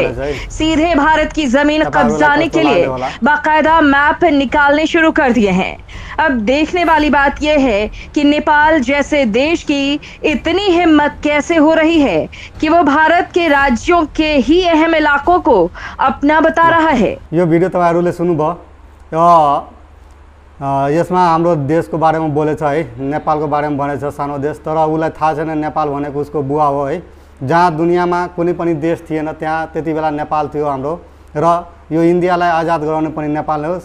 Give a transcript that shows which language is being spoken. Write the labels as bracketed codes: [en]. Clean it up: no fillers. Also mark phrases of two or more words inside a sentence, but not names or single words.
[hi] सीधे भारत की जमीन कब्जाने के लिए बाकायदा मैप निकालने शुरू कर दिए हैं। अब देखने वाली बात यह है कि नेपाल जैसे देश की इतनी हिम्मत कैसे हो रही है कि वो भारत के राज्यों के ही अहम इलाकों को अपना बता रहा है। [ne] यो भिडियो तपाईहरुले सुन्नुभयो। यसमा हाम्रो देशको बारेमा बोलेछ है, नेपालको बारेमा भनेछ सानो देश, तर उलाई थाहा छैन नेपाल भनेको उसको बुवा हो है। जहाँ दुनियामा कुनै पनि देश थिएन त्यहाँ त्यति बेला नेपाल थियो हाम्रो, र यो इन्डियालाई आजाद गराउने पनि नेपाल हो।